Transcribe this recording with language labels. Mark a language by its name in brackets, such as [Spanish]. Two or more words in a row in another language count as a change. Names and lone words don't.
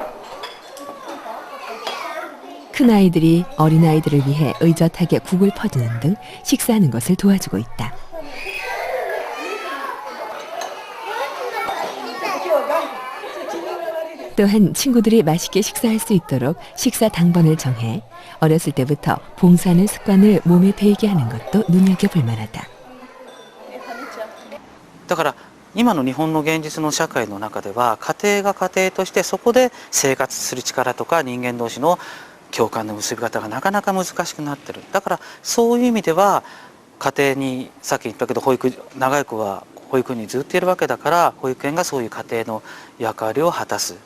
[Korean] 큰아이들이 어린아이들을 위해 의젓하게 국을 퍼주는 등 식사하는 것을 도와주고 있다. 또한 친구들이 맛있게 식사할 수 있도록 식사 당번을 정해 어렸을 때부터 봉사하는 습관을 몸에 배이게 하는 것도 눈여겨볼 만하다. [Japanese] だから 今の日本の現実の社会の中では家庭が家庭としてそこで生活する力とか人間同士の共感の結び方がなかなか難しくなってる。だからそういう意味では家庭にさっき言ったけど長い子は保育園にずっといるわけだから保育園がそういう家庭の役割を果たす。